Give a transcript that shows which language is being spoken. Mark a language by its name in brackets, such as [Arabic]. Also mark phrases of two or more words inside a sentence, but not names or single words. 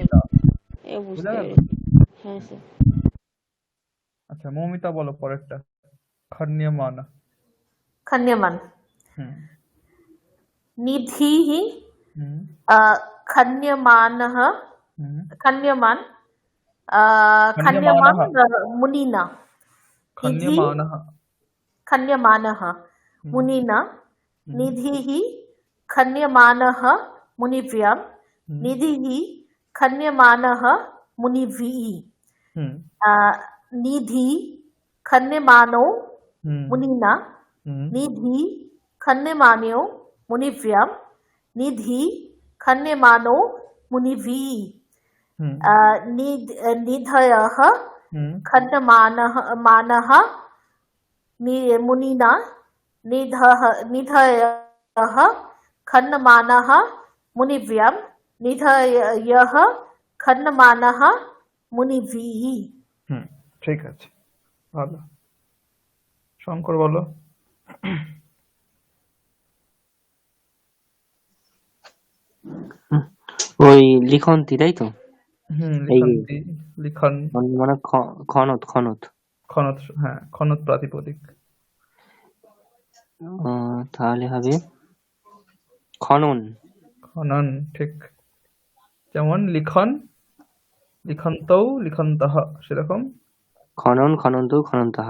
[Bangla] লিখিতা। বুঝা বুঝতে গেল? পেরেছি। হ্যাঁ স্যার। আচ্ছা মৌমিতা বলো পরেরটা। খন্যমান। [Sanskrit] खन्यमान হুম निधिः হুম खन्यमानः হুম खन्यमान खन्यमान খন্যমানः मुनिना निधि খন্যমানः खन्यमानः হুম मुनिना হুম निधिः खन्यमानः मुनिभ्यां হুম निधिः खन्यमानः मुनिभिः হুম निधि खन्यमानो হুম मुनिना হুম निधि खन्यमानो मुनिभ्यां निधि खन्यमानो मुनिभिः হুম निधयः হুম खन्यमानः मानः मुनिना निधयः खन्यमानः मुनिभ्यां निधयः खन्यमानः मुनिभिः [Bangla] হুম ঠিক আছে, ভালো। শঙ্কর বলো। ওই লিখন্তি তাই তো? এই [Sanskrit] লিখন্তি, লিখন, [Bangla] মানে খনত খনত। খনত, হ্যাঁ খনত প্রাতিপদিক। তাহলে হবে খনন। খনন, ঠিক। যেমন [Sanskrit] লিখন, লিখন্তৌ লিখন্তঃ, [Bangla] সেরকম [Sanskrit] খনন খনন্ত খনন্তঃ।